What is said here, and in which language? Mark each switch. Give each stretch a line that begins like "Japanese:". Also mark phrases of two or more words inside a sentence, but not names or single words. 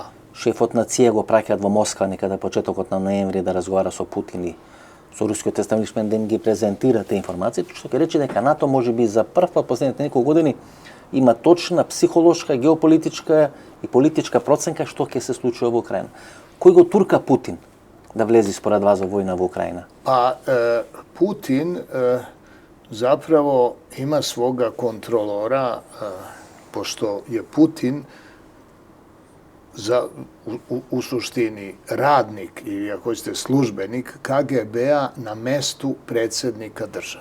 Macedonian: Шефот на ЦИЕ го праќаат во Москва некаде почетокот на ноември да разговара со Путин и со рускиот естаблишмент да им ги презентира те информации, што ќе рече дека НАТО може би за прв пат последните неколку години има точна психолошка, геополитичка и политичка проценка што ќе се случува во Украина. Кој го турка Путин да влези според вас во војна во Украина?
Serbian: Pa Putin zapravo ima svoga kontrolora, pošto je Putin u suštini radnik ili ako hoćete službenik KGB-a na mestu predsjednika države.